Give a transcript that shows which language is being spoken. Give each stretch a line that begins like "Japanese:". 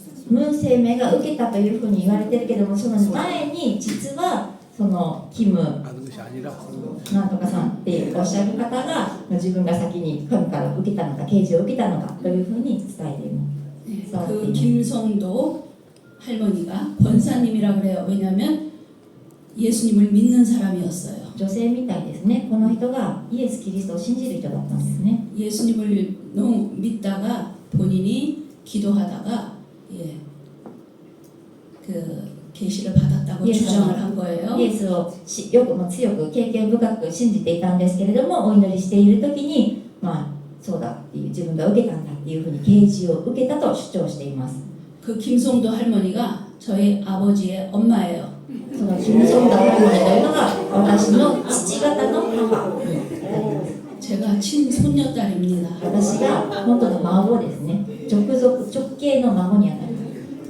Japanese: ムン生命が受けたというふうに言われてるけどもその前に実はそのキムなんとかさんっておっしゃる方が自分が先に神から受けたのか啓示を受けたのかというふうに伝えています。
Korean: 그 김성도 할머니가 권사님이라 그래요. 왜냐하면 예수님을 믿는 사람이었어요.
Japanese: 女性みたいですね。この人がイエス・キリストを信じる人だったんですね。
Korean: 예수님을 너무 믿다가 본인이 기도하다가 그 계시를 받았다고 주장을 한 거예요.
Japanese: イエスをよくも強く経験深く信じていたんですけれどもお祈りしている時にそうだっていう自分が受けたんだっていうふうに啓示を受けたと主張しています。
Korean: 그 김성도 할머니가 저희 아버지의 엄마예요.
Japanese: そのキム・ソンダ
Korean: 할머니
Japanese: というのが私の父方の母。
Korean: 제가 친손녀딸입니다.
Japanese: 私が本当の孫ですね。直系の孫にあたります。